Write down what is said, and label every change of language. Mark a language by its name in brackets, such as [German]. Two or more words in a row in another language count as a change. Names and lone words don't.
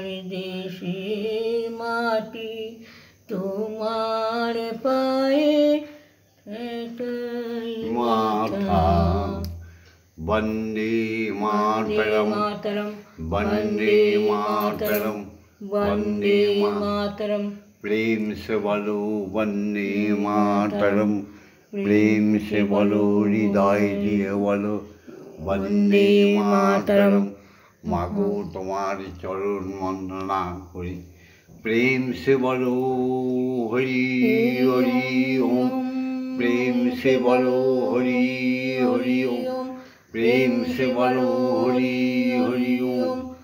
[Bangla] দেশের মাটি তোমার পায়ে ঠেকাই মাথা। বন্দে মাতরম, মাতরম, বন্দে মাতরম, [Hindi] वन्दे मातरम। प्रेम से बोलो वंदे मातरम, प्रेम से बोलो हृदय [Bangla] দিয়ে বলো বন্দে মাতরম। মাগো তোমার চরণ বন্দনা করি, [Hindi] प्रेम से बोलो हरि हरि ओम, प्रेम से बोलो हरि हरि ओम, प्रेम से बोलो हरि हरि ओम।